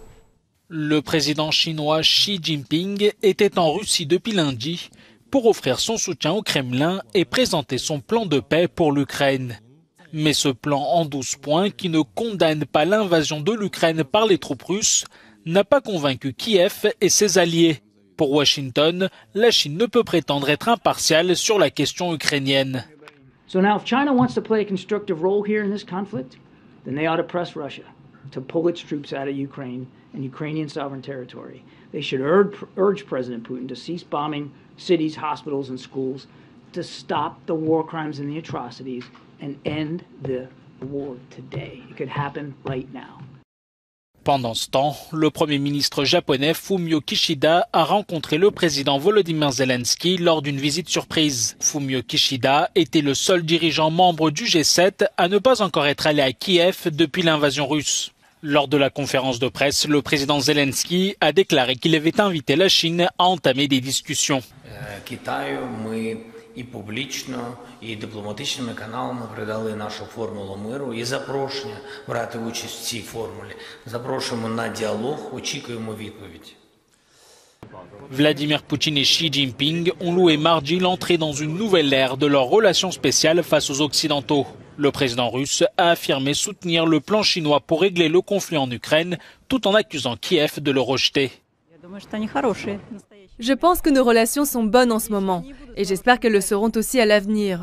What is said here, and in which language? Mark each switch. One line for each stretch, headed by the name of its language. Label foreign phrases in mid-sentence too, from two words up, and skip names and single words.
French: Le président chinois Xi Jinping était en Russie depuis lundi pour offrir son soutien au Kremlin et présenter son plan de paix pour l'Ukraine. Mais ce plan en 12 points, qui ne condamne pas l'invasion de l'Ukraine par les troupes russes, n'a pas convaincu Kiev et ses alliés. Pour Washington, la Chine ne peut prétendre être impartiale sur la question ukrainienne.
English: So now if China wants to play a constructive role here in this conflict, then they ought to press Russia to pull its troops out of Ukraine and Ukrainian sovereign territory. They should urge President Putin to cease bombing cities, hospitals, and schools, to stop the war crimes and the atrocities, and end the war today. It could happen right now.
French: Pendant ce temps, le Premier ministre japonais Fumio Kishida a rencontré le président Volodymyr Zelensky lors d'une visite surprise. Fumio Kishida était le seul dirigeant membre du G7 à ne pas encore être allé à Kiev depuis l'invasion russe. Lors de la conférence de presse, le président Zelensky a déclaré qu'il avait invité la Chine à entamer des discussions.
Ukrainian: І публічно, і дипломатичними каналами передали нашу формулу миру і запрошення брати участь в цій формулі. Запрошуємо на діалог, очікуємо відповідь.
French: Vladimir Poutine et Xi Jinping ont loué mardi l'entrée dans une nouvelle ère de leurs relations spéciales face aux Occidentaux. Le président russe a affirmé soutenir le plan chinois pour régler le conflit en Ukraine, tout en accusant Kiev de le rejeter. Je pense que nos relations sont bonnes en ce moment, et j'espère qu'elles le seront aussi à l'avenir.